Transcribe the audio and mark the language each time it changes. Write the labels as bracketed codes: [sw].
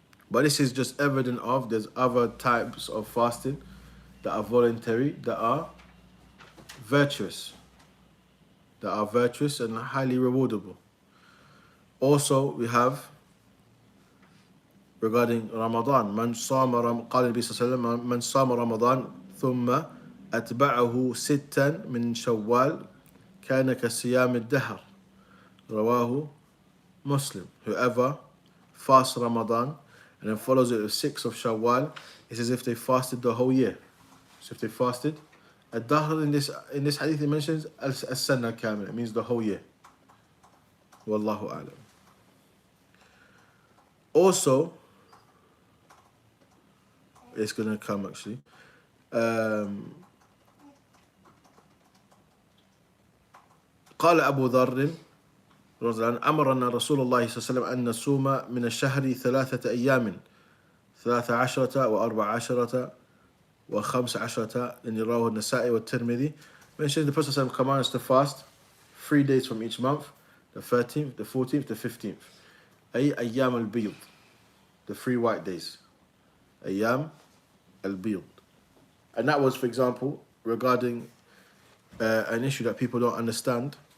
[en] But this is just evident of there's other types of fasting that are voluntary, that are virtuous. That are virtuous and highly rewardable. Also, we have regarding Ramadan, [ar] من صام قال النبي صلى الله عليه وسلم من صام رمضان ثم أتبعه ستا من شوال كان كصيام الدهر رواه Muslim. [en] Whoever fasts Ramadan and then follows it with 6 of Shawwal, it's as if they fasted the whole year. So if they fasted, Ad-Dahr in this hadith it mentions as-sana kamil, it means the whole year. Wallahu a'lam. Also, it's gonna come actually. [ar] قال أبو ذر رضي الله عنه أمرنا رسول الله صلى الله عليه وسلم أن نصوم من الشهر 3 أيام 13 و14 و15 and رواه النسائي والترمذي. [en] Mentioned the Prophet ﷺ commands us to fast 3 days from each month, the 13th, the 14th, the 15th. [ar] أي أيام البيض, [en] the 3 white days. [ar] أيام البيض. [en] And that was, for example, regarding an issue that people don't understand.